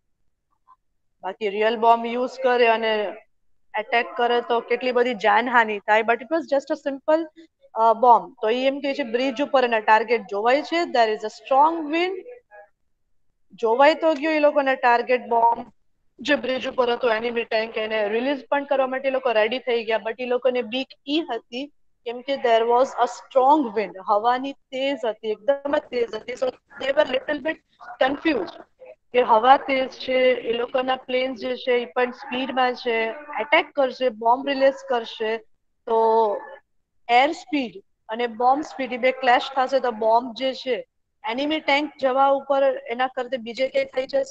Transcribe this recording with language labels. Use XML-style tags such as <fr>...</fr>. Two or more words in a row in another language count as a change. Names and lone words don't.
<gu>બાકી</gu> <en>real bomb use</en> <gu>કરે અને એટેક કરે તો કેટલી બધી જાનહાનિ થાય,</gu> <en>but it was just a simple bomb.</en> <gu>તો એ એમ કે છે બ્રિજ ઉપર એના ટાર્ગેટ જોવાય છે,</gu> <en>there is a strong wind.</en> <gu>જોવાય તો ગયું એ લોકોના ટાર્ગેટ બોમ્બ જે બ્રિજ ઉપર હતો,</gu> <en>enemy tank,</en> <gu>એને રિલીઝ પણ કરવા માટે એ લોકો રેડી થઈ ગયા, બટ એ લોકોને બીક ઈ હતી કેમ કે</gu> <en>there was a strong wind,</en> <gu>હવાની તેજ હતી, એકદમ જ તેજ હતી.</gu> <en>so they were little bit confused</en> <gu>કે હવા તેજ છે, એ લોકોના પ્લેન્સ જે છે એ પણ સ્પીડમાં છે, એટેક કરશે, બોમ્બ રિલીઝ કરશે, તો</gu> <en>air speed</en> <gu>અને</gu> <en>bomb speed</en> <gu>બે ક્લેશ થશે તો બોમ્બ જે છે</gu> <en>enemy tank</en> <gu>જવા ઉપર એના કરતા બીજે કઈ થઈ જશે.</gu>